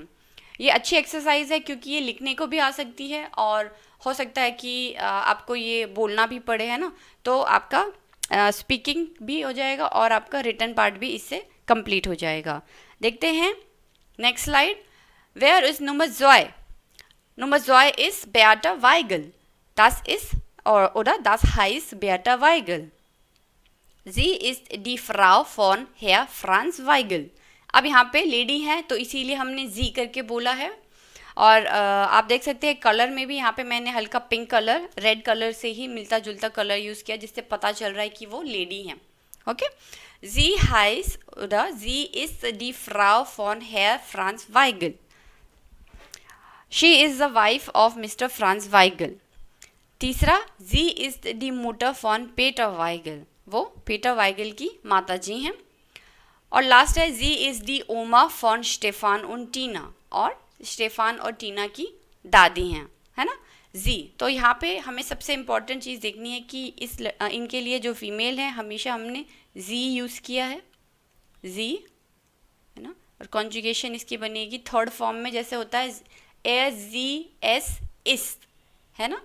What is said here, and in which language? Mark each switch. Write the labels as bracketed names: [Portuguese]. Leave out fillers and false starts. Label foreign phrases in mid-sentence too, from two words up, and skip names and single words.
[Hindi] ये अच्छी एक्सरसाइज है क्योंकि ये लिखने को भी आ सकती है और हो सकता है कि आपको ये बोलना भी पड़े, है ना, तो आपका स्पीकिंग भी हो जाएगा और आपका [English] written part [Hindi] भी इससे कंप्लीट हो जाएगा। देखते हैं [English] next slide. Where is number joy? [German] Nummer 2 ist Beata Weigel. Das ist, oder das heißt Beata Weigel. Sie ist die Frau von Herr Franz Weigel. [Hindi] अब यहाँ पे लेडी है तो इसीलिए हमने जी करके बोला है। और आप देख सकते हैं कलर में भी यहाँ पे मैंने हल्का [English] pink colour, red colour [Hindi] से ही मिलता जुलता कलर यूज़ किया, जिससे पता चल रहा है कि वो लेडी हैं। ओके, [German] Sie heißt oder sie ist die Frau von Herr Franz Weigel. [English] She is the wife of Mr. Franz Weigel. [Hindi] तीसरा, [German] sie ist die Mutter von Peter Weigel. [Hindi] वो पीटर वाइगल की माता जी हैं। और लास्ट है, [German] sie ist die Oma von Stefan und Tina. [Hindi] और स्टेफान और टीना की दादी हैं, है ना, जी। तो यहाँ पे हमें सबसे इम्पॉर्टेंट चीज़ देखनी है कि इनके लिए जो फीमेल है हमेशा हमने जी यूज़ किया है, जी, है ना। और कॉन्जुगेशन इसकी बनेगी [English] third form [Hindi] में, जैसे होता है [German] er sie es ist, [Hindi] है ना।